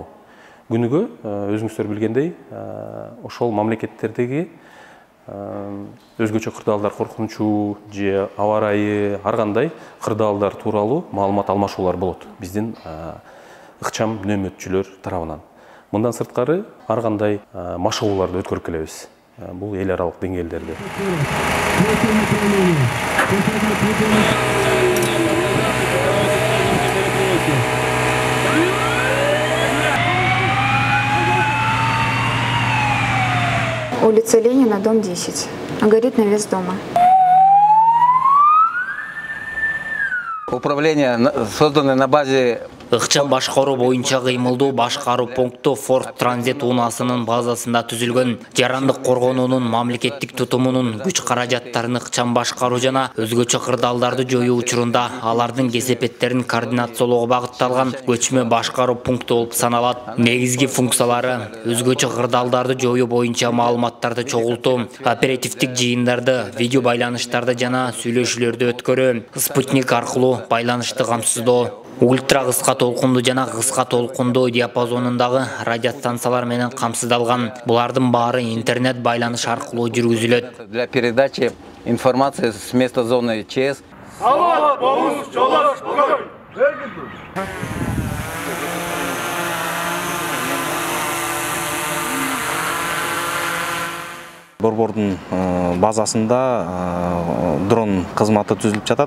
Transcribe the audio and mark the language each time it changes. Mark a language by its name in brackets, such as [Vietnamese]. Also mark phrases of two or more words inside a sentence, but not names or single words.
[Kyrgyz] Күнүгө өзүңүздөр билгендей, ошол мамлекеттердеги өзгөчө кырдаалдар коркунучу же аба ырайы ар кандай кырдаалдар тууралуу маалымат алмашуулар болот биздин ыкчам нөөмөтчүлөр тарабынан. Мындан сырткары ар кандай машыгууларды өткөрүп келебиз. Бул эл аралык деңгээлдерде. [Russian] Улица Ленина, дом 10. Горит навес дома. Управление, созданное на базе [Kyrgyz] Ыкчам башкаруу боюнча кыймылдуу башкаруу пункту Форт Транзит унаасынын базасында түзүлгөн. Жарандык коргонуунун мамлекеттик тутумунун күч каражаттарын ыкчам башкаруу жана өзгөчө кырдаалдарды жоюу учурунда алардын кесепеттерин координациялоого багытталган көчмө башкаруу пункту болуп саналат. Негизги функциялары өзгөчө кырдаалдарды жоюу боюнча маалыматтарды чогултуу, оперативдик жыйындарды, видео байланыштарды жана сүйлөшүүлөрдү өткөрүү, спутник аркылуу байланышты камсыздоо, ультра кыска толкундуу жана кыска толкундуу диапазонундагы радиостанциялар менен камсыздалган. Булардын баары интернет байланыш аркылуу жүргүзүлөт. [Russian] Для передачи информации с места зоны ЧС. [Kyrgyz] Борбордун базасында дрон кызматы түзүлүп жатат.